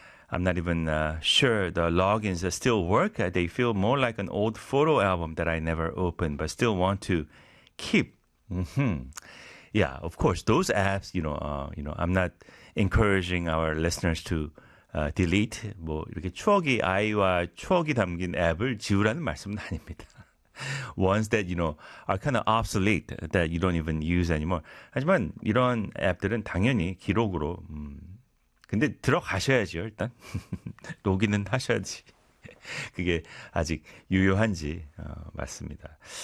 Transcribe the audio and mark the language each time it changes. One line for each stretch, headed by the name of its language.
English: I'm not even sure the logins still work. They feel more like an old photo album that I never opened, but still want to keep. Mm-hmm. Yeah, of course, those apps, you know, I'm not encouraging our listeners to delete.
Korean: 뭐 이렇게 추억이 아이와 추억이 담긴 앱을 지우라는 말씀은 아닙니다.
English: Ones that, you know, are kind of obsolete, that you don't even use anymore.
Korean: 하지만 이런 앱들은 당연히 기록으로, 근데 들어가셔야지요, 일단. 로그인은 하셔야지. 그게 아직 유효한지, 맞습니다.